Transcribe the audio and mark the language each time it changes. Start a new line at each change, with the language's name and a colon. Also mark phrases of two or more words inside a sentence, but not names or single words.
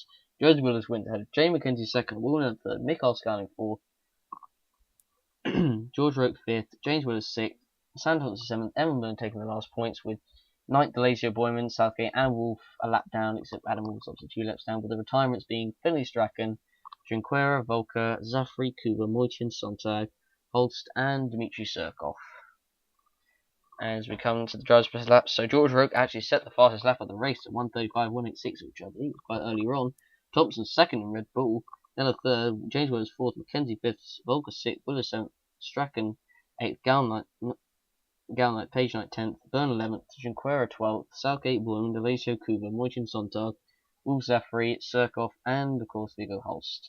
English: Joseph Willis wins ahead of Jay Mackenzie 2nd, Wilner 3rd, Michael Scarling 4th, George Roke 5th, James Willis 6th, Sam Thompson 7th, Evan Byrne taking the last points with 9th, Delazio, Boyman, Southgate and Wolf a lap down, except Adam Wolf's obviously 2 laps down, with the retirements being Finley Strachan, Junqueira, Volker, Zafri, Kuba, Moitin, Sontag, Holst and Dmitry Surkov. As we come to the driver's best laps, so George Roke actually set the fastest lap of the race at 1:35.186, which I believe was quite earlier on. Thompson 2nd in Red Bull, Nella 3rd, James Willis 4th, Mackenzie 5th, Volker 6th, Willis 7th, Strachan 8th, Galnight, Page Knight 10th, Byrne 11th, Junqueira 12th, Southgate, Bloom, Delazio, Kuba, Moitin, Sontag, Wolf, Zafri, Surkov, and of course Viggo Holst.